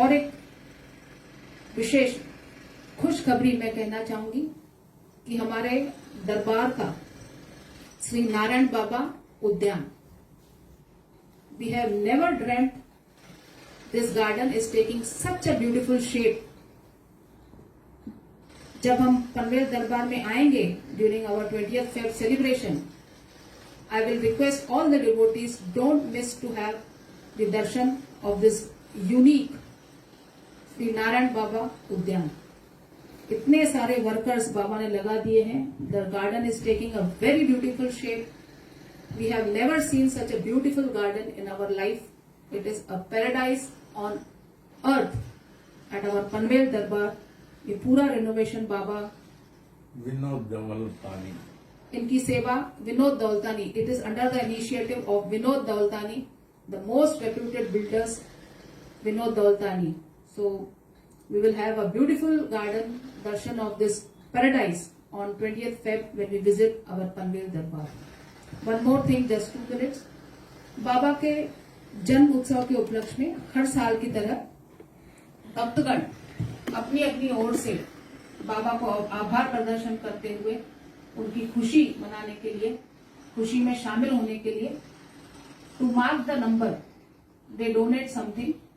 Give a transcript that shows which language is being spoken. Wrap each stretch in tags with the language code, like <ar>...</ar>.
<hi>और एक विशेष खुशखबरी मैं कहना चाहूंगी कि हमारे दरबार का श्री नारायण बाबा उद्यान,</hi> <en>We have never dreamed this garden is taking such a beautiful shape.</en> <hi>जब हम पनवेल दरबार में आएंगे</hi> <en>During our 20th Feb celebration, I will request all the devotees don't miss to have the darshan of this unique Shri Narayan Baba Udyan.</en> <hi>इतने सारे workers बाबा ने लगा दिए हैं।</hi> <en>The garden is taking a very beautiful shape. We have never seen such a beautiful garden in our life. It is a paradise on earth at our Panvel Darbar.</en> <hi>ये पूरा रिनोवेशन बाबा विनोद दौलतानी, इनकी सेवा</hi> <en>Vinod Daulatani, it is under the initiative of Vinod Daulatani, the most reputed builders Vinod Daulatani. So we will have a beautiful garden darshan of this paradise on 20th Feb when we visit our Panvel Darbar. One more thing, just 2 minutes.</en> <hi>बाबा के जन्म उत्सव के उपलक्ष्य में हर साल की तरह भक्तगण अपनी अपनी ओर से बाबा को आभार प्रदर्शन करते हुए उनकी खुशी मनाने के लिए, खुशी में शामिल होने के लिए,</hi> <en>To mark the number they donate something.</en>